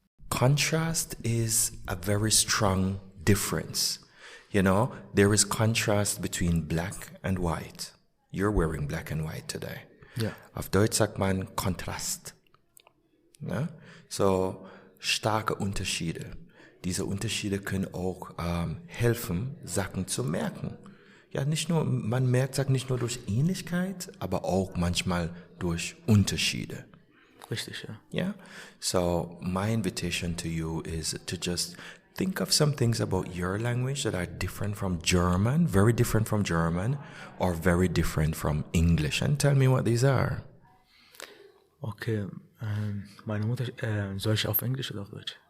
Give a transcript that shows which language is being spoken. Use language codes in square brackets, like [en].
[en] Contrast is a very strong difference. There is contrast between black and white. You're wearing black and white today. [de] Ja. Auf Deutsch sagt man Kontrast. Ja? So, starke Unterschiede. Diese Unterschiede können auch helfen, Sachen zu merken. Ja, man merkt Sachen nicht nur durch Ähnlichkeit, aber auch manchmal durch Unterschiede. Richtig, ja. [en] Yeah. So my invitation to you is to just think of some things about your language that are different from German, very different from German, or very different from English, and tell me what these are. [de] Okay, meine Mutter, soll ich auf Englisch oder auf Deutsch?